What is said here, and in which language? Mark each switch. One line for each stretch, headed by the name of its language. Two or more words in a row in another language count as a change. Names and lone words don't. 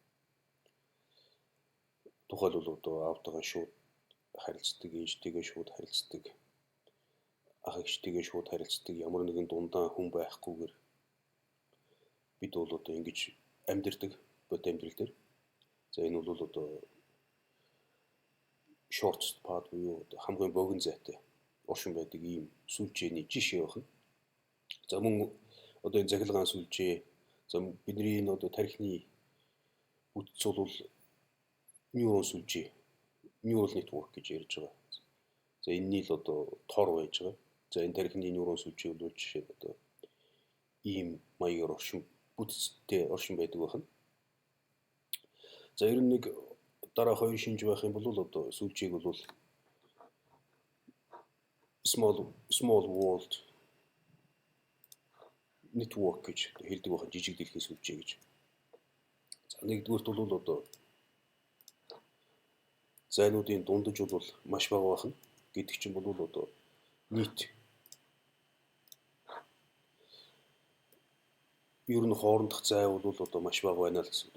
Mongolian: Тухайлбал одоо аавтайгаа шууд харилцдаг, ээжтэйгээ шууд харилцдаг, ах эгчтэйгээ шууд харилцдаг, ямар нэгэн дундаа хүн байхгүйгээр бид бол одоо ингэж амьдэрдэг бодит амьдрал дээр. За энэ бол одоо
English: shortest path
Mongolian: буюу хамгийн богино зайтай оршин байдаг ийм сүлжээний жишээ байна. За мөн одоо энэ захилгаан сүлжээ, за бидний энэ одоо тархины бүтц бол нейрон сүлжээ,
English: neural network
Mongolian: гэж ярьж байгаа. За энэний л одоо тор байж байгаа. За энэ тархины нейрон сүлжээ бол жишээ нь одоо ийм маягаар бүтцтэй оршин байдаг байна. За ер нь нэг дараа хоёр шинж байх юм бол одоо сүлжээг бол
English: small world network
Mongolian: гэж хэлдэг байна, жижиг дийлхийн сүлжээ гэж. За нэгдүгüүрт бол одоо зайнуудын дундаж бол маш бага байна. Гэдэг чинь бол одоо нийт ер нь хоорондох зай бол одоо маш бага байна л гэсэн.